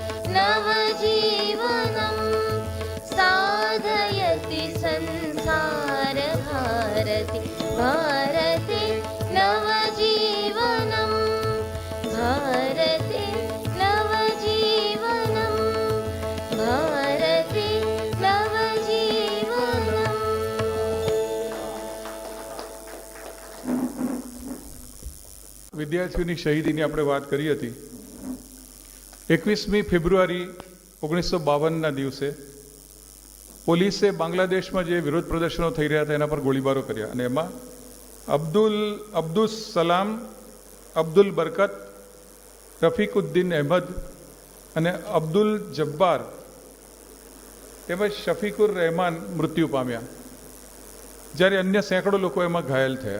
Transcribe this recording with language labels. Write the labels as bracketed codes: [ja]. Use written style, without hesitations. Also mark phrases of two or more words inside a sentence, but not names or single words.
[sa] नवजीवनम् साधयति संस्कार भारती भारते नवजीवनं भारते नवजीवनं भारते नवजीवनम्. [gu] વિદ્યાર્થીઓની શહીદીની આપણે વાત કરી હતી. 21મી ફેબ્રુઆરી 1952ના દિવસે પોલીસે બાંગ્લાદેશમાં જે વિરોધ પ્રદર્શનો થઈ રહ્યા હતા એના પર ગોળીબારો કર્યા અને એમાં અબ્દુલ સલામ, અબ્દુલ બરકત, રફીકુદ્દીન અહેમદ અને અબ્દુલ જબ્બાર તેમજ શફીકુર રહેમાન મૃત્યુ પામ્યા, જ્યારે અન્ય સેંકડો લોકો એમાં ઘાયલ થયા.